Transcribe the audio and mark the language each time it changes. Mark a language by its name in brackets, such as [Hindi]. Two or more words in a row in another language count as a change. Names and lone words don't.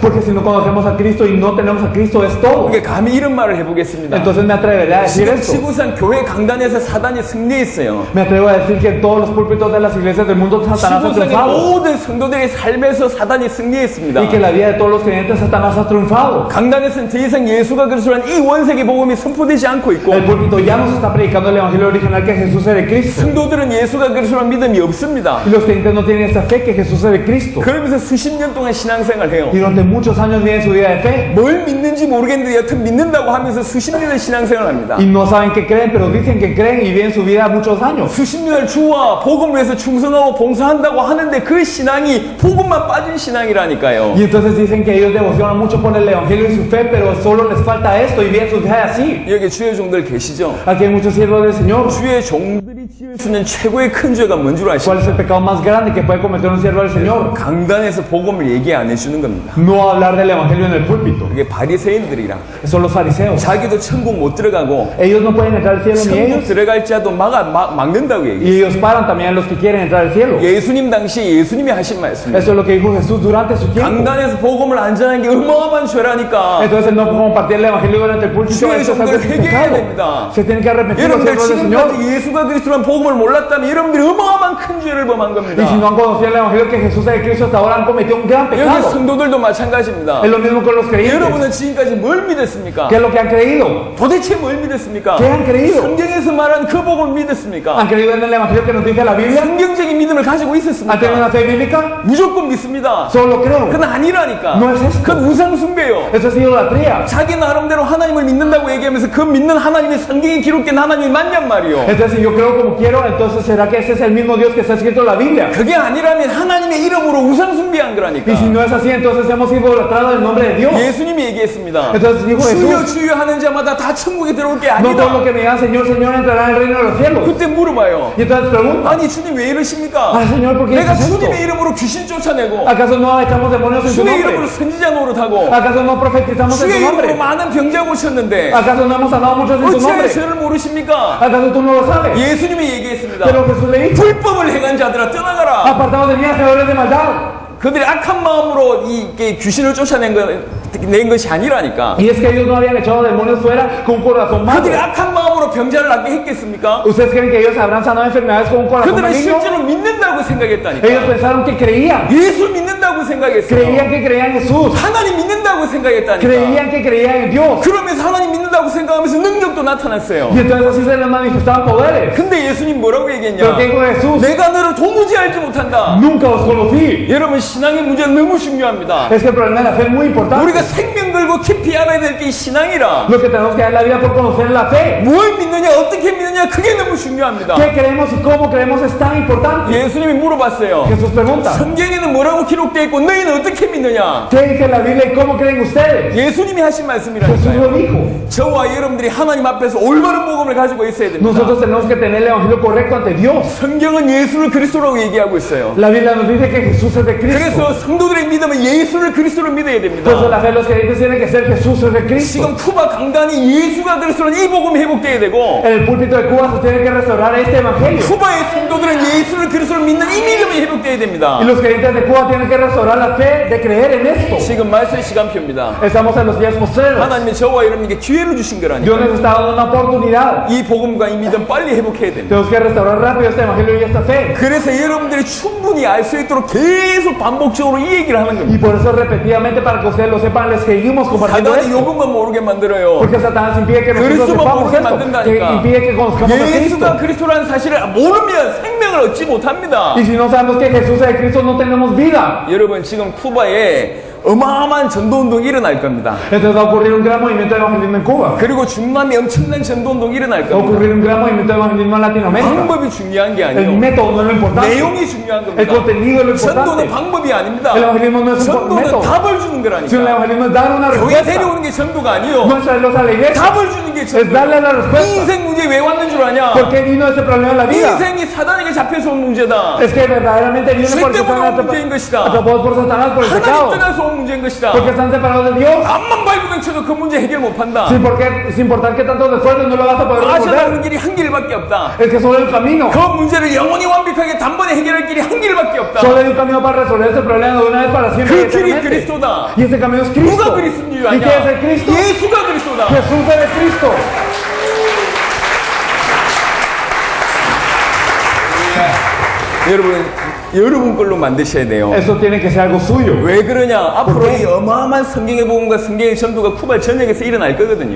[Spanish] Porque si no conocemos a Cristo y no tenemos a Cristo, es todo. [Korean] 그러니까 감히 이런 말을 해보겠습니다. [Spanish] Entonces me atreveré a decir [Korean] 지금 [Spanish] esto. [Korean] 지구상 교회 강단에서 사단이 승리했어요. [Spanish] Me atrevo a decir que en todos los púlpitos de las iglesias del mundo Satanás ha [Korean] 지구상의 [Spanish] triunfado. [Korean] 모든 성도들의 삶에서 사단이 승리했습니다. [Spanish] Y que en la vida de todos los creyentes Satanás ha triunfado. [Korean] 강단에서는 더 이상 예수가 그리스도란 이 원색의 복음이 선포되지 않고 있고 [Spanish] El púlpito ya nos está predicando el evangelio original que Jesús es el Cristo. [Korean] 성도들은 예수가 그리스도란 믿음이 없습니다. [Spanish] Y los creyentes no tienen esa fe que Jesús es el Cristo. [Korean] 그러면서 수십 년 동안 신앙생활을 해요. [Spanish] Y durante muchos años viven su vida de fe. [Korean] 뭘 믿는지 모르겠는데 여튼 믿는다고 하면서 수십 년을 신앙생활을 합니다. [Spanish] Y no saben que creen, pero dicen que creen y viven su vida muchos años. [Korean] 수십 년을 주와 복음을 복음에서 충성하고 봉사한다고 하는데 그 신앙이 복음만 빠진 신앙이라니까요. [Spanish] Y entonces dicen que ellos devocionan mucho por el Evangelio y su fe, pero solo les falta esto y bien su fe así. [Korean] 여기 주의 종들 계시죠? [Spanish] Aquí hay muchos siervos del Señor. [Korean] 주의 종들이 지을 수 있는 최고의 큰 죄가 뭔 줄 [Spanish] ¿Cuál [Korean] 아십니까? [Spanish] es el pecado más grande que puede cometer un siervo del Señor? [Korean] 강단에서 복음을 얘기 안 해주는 겁니다. [Spanish] No hablar del Evangelio en el púlpito. [Korean] 그게 바리새인들이라. [Spanish] Son los fariseos. [Korean] 자기도 천국 못 들어가고 [Spanish] Ellos no pueden entrar al cielo ni [Korean] 천국 [Spanish] ellos. [Korean] 들어갈 자도 막는다고 [Spanish] Y [Korean] 얘기해요. [Spanish] ellos paran también a los que quieren entrar al cielo. [Korean] 예수님 당시 예수님이 하신 말씀입니다. [Spanish] Eso es lo que dijo Jesús durante su tiempo. [Korean] 강단에서 복음을 안 전하는 게 어마어마한 죄라니까. [Spanish] Entonces no compartir el Evangelio durante el púlpito. [Korean] 주의 [Spanish] Eso es algo [Korean] 종들 회개해야 [Spanish] pecado. [Korean] 됩니다. [Spanish] Se tienen que arrepentir los [Korean] 여러분들 [Spanish] siervos del Señor. [Korean] 지금까지 예수가 그리스도란 복음을 몰랐다면 여러분들이 어마어마한 큰 죄를 범한 [Spanish] Y [Korean] 겁니다. [Spanish] si no han conocido el Evangelio que Jesús es de Cristo, hasta ahora han cometido un gran [Korean] 여기 [Spanish] pecado. [Korean] 성도들도 마찬가지입니다. [Spanish] Es lo mismo con los creyentes. [Korean] 여러분은 지금까지 뭘 믿었습니까? [Spanish] ¿Qué es lo que han creído? [Korean] 도대체 뭘 믿었습니까? [Spanish] ¿Qué han creído? [Korean] 성경에서 말한 그 복을 믿었습니까? [Spanish] ¿Han creído en el Evangelio que nos dice la Biblia? [Korean] 성경적인 믿음을 가지고 [Spanish] ¿Han tenido [Korean] 있었습니까? [Spanish] una fe bíblica? [Korean] 무조건 믿습니다. [Spanish] Solo creo. [Korean] 그건 아니라니까. [Spanish] No es esto. [Korean] 그건 우상숭배요. [Spanish] Eso es idolatría. [Korean] 자기 나름대로 하나님을 믿는다고 얘기하면서 그 믿는 하나님이 성경에 기록된 하나님이 맞냔 말이요. [Spanish] Entonces, si yo creo como quiero, entonces ¿será que ese es el mismo Dios que está escrito en la Biblia? [Korean] 그게 아니라면 하나님의 이름으로 우상숭배한 거라니까. [Spanish] Y si no es así, entonces hemos idolatrado el nombre de Dios. [Korean] 예수님이 얘기했습니다. [Spanish] Entonces dijo [Korean] 주여 [Spanish] Jesús, [Korean] 주여 하는 자마다 다 천국에 들어올 게 [Spanish] no todo lo [Korean] 아니다. [Spanish] que me digan Señor, Señor entrará en el reino de los cielos. [Korean] 그때 물어봐요. [Spanish] Y entonces pregunta, [Korean] 아니 주님 왜 이러십니까? [Spanish] ah Señor, ¿por qué [Korean] 내가 [Spanish] dices esto? [Korean] 주님의 이름으로 귀신 쫓아내고 [Spanish] ¿Acaso no echamos demonios en su [Korean] 주의 이름으로 [Spanish] nombre? [Korean] 선지자 노릇하고 [Spanish] ¿Acaso no profetizamos en [Korean] 주의 [Spanish] tu [Korean] 이름으로 [Spanish] nombre? [Korean] 많은 병자 고쳤는데 [Spanish] ¿Acaso no hemos sanado muchos en tu [Korean] 어찌하여 [Spanish] nombre? [Korean] 죄를 모르십니까? [Spanish] ¿Acaso tú no lo sabes? [Korean] 예수님이 얘기했습니다. [Spanish] Pero Jesús le dijo, [Korean] 불법을 행한 자들아 떠나가라. [Spanish] apartados de mí, hacedores de maldad. [Korean] 그들이 악한 마음으로 이 귀신을 쫓아낸 낸 것이 아니라니까. [Spanish] Y es que ellos no habían echado demonios fuera con un corazón malo. [Korean] 그들이 악한 마음으로 병자를 낫게 했겠습니까? [Spanish] ¿Ustedes creen que ellos habrán sanado enfermedades con un corazón [Korean] 그들은 [Spanish] maligno? [Korean] 실제로 믿는다고 [Spanish] Ellos [Korean] 생각했다니까. [Spanish] pensaron que creían. [Korean] 예수 믿는다고 생각했어요. [Spanish] Creían que creían en Jesús. [Korean] 하나님 믿는다고 생각했다니까. [Spanish] Creían que creían en Dios. [Korean] 그러면서 하나님 믿는다고 생각하면서 능력도 나타났어요. [Spanish] Y entonces así se les manifestaban poderes. [Korean] 근데 예수님 뭐라고 얘기했냐? [Spanish] Pero ¿qué dijo Jesús? [Korean] 내가 너를 도무지 알지 못한다. [Spanish] Nunca os conocí. [Korean] 여러분 신앙의 문제는 너무 중요합니다. [Spanish] Es que el problema de la fe es muy importante. [Korean] 우리가 생명 걸고 깊이 알아야 될 게 신앙이라. [Spanish] Lo que tenemos que dar la vida por conocer la fe. [Korean] 뭘 믿느냐 어떻게 믿느냐 그게 너무 중요합니다. [Spanish] ¿Qué creemos y cómo creemos es tan importante? [Korean] 예수님이 물어봤어요. [Spanish] Jesús pregunta, [Korean] 성경에는 뭐라고 기록되어 있고 너희는 어떻게 믿느냐? [Spanish] ¿qué dice la Biblia y cómo creen ustedes? [Korean] 예수님이 하신 [Spanish] Jesús [Korean] 말씀이라니까요. [Spanish] lo dijo. [Korean] 저와 여러분들이 하나님 앞에서 올바른 복음을 가지고 있어야 됩니다. [Spanish] Nosotros tenemos que tener el evangelio correcto ante Dios. [Korean] 성경은 예수를 그리스도라고 얘기하고 있어요. [Spanish] La Biblia nos dice que Jesús es de Cristo. [Korean] 그래서 성도들의 믿음은 예수를 그리스도로 믿어야 [Spanish] Por eso [Korean] 됩니다. [Spanish] la fe de los creyentes tiene que ser Jesús es de Cristo. [Korean] 지금 쿠바 강단이 예수가 그리스도는 이 복음이 회복돼야 되고 [Spanish] En el púlpito de Cuba se tiene que restaurar este evangelio. [Korean] 쿠바의 성도들은 예수를 그리스도로 믿는 이 믿음이 회복돼야 됩니다. [Spanish] Y los creyentes de Cuba tienen que restaurar la fe de creer en esto. [Korean] 지금 말씀의 시간표입니다. [Spanish] Estamos en los días postreros. [Korean] 하나님이 저와 여러분에게 기회를 주신 거라니까. [Spanish] Dios nos está dando una oportunidad. [Korean] 이 복음과 이 믿음 빨리 회복해야 됩니다. [Spanish] Tenemos que restaurar rápido este evangelio y esta fe. [Korean] 그래서 여러분들이 충분히 알 수 있도록 계속 반복적으로 이 얘기를 하는 겁니다. [Spanish] Y por eso repetidamente, para que ustedes lo sepan, les seguimos compartiendo [Korean] 사단이 [Spanish] esto. [Korean] 요것만 모르게 만들어요. [Spanish] Porque Satanás impide que nosotros [Korean] 그리스도만 [Spanish] sepamos [Korean] 모르게 [Spanish] esto, que [Korean] 만든다니까. [Spanish] impide que conozcamos a Cristo. [Korean] 예수가 그리스도라는 사실을 모르면 생명을 얻지 못합니다. [Spanish] Y si no sabemos que Jesús es de Cristo, no tenemos vida. [Korean] 여러분 지금 쿠바에 어마어마한 전도운동이 일어날 겁니다. [Spanish] Entonces va a ocurrir un gran movimiento de evangelismo en Cuba. [Korean] 그리고 중남미 엄청난 전도운동이 일어날 [Spanish] Va a [Korean] 겁니다. [Spanish] ocurrir un gran movimiento de evangelismo en Latinoamérica. [Korean] 방법이 중요한 게 [Spanish] El [Korean] 아니에요. [Spanish] método no es lo importante. [Korean] 내용이 중요한 [Spanish] El [Korean] 겁니다. [Spanish] contenido es lo [Korean] 전도는 [Spanish] importante. [Korean] 방법이 아닙니다. [Spanish] El evangelismo no es un [Korean] 전도는 [Spanish] método. [Korean] 답을 주는 [Spanish] Si el [Korean] 거라니까. [Spanish] evangelismo es dar una [Korean] 교회 [Spanish] respuesta, [Korean] 데려오는 게 전도가 아니요. [Spanish] no es traerlos a la iglesia, [Korean] 답을 주는 게 [Spanish] es [Korean] 전도. [Spanish] darle la respuesta. [Korean] 인생 문제 왜 왔는 줄 아냐? [Spanish] ¿Por qué vino ese problema en la vida? [Korean] 인생이 사단에게 잡혀서 온 문제다. [Spanish] Es que verdaderamente viene [Korean] 죄 [Spanish] porque [Korean] 때문에 [Spanish] están [Korean] 온 문제인 것이다. [Spanish] atrapados por Satanás por el [Korean] 하나님 [Spanish] pecado. [Korean] 떠나서 온 문제인 것이다. [Spanish] Porque están separados de Dios. [Korean] 앞만 밟으면 쳐도 그 문제 해결 못 한다. [Spanish] Sin importar que tantos esfuerzos no lo vas a poder [Korean] 빠져나오는 [Spanish] resolver. [Korean] 길이 한 길밖에 없다. [Spanish] Es que solo hay un camino. [Korean] 그 문제를 영원히 완벽하게 단번에 해결할 길이 한 길밖에 없다. [Spanish] Solo hay un camino para resolver ese problema de una vez para siempre. y [Korean] 그 길이 [Spanish] eternamente. [Korean] 그리스도다. [Spanish] Y ese camino es [Korean] 누가 [Spanish] Cristo. [Korean] 그리스도인 줄 [Spanish] ¿Y qué es [Korean] 아냐? [Spanish] el Cristo? [Korean] 예수가 그리스도다. [Spanish] Jesús es el Cristo. [Korean] 여러분 여러분 걸로 만드셔야 돼요. [Spanish] Eso tiene que ser algo suyo. [Korean] 왜 그러냐? 앞으로 이 어마어마한 성경의 복음과 성경의 전도가 쿠바 전역에서 일어날 거거든요.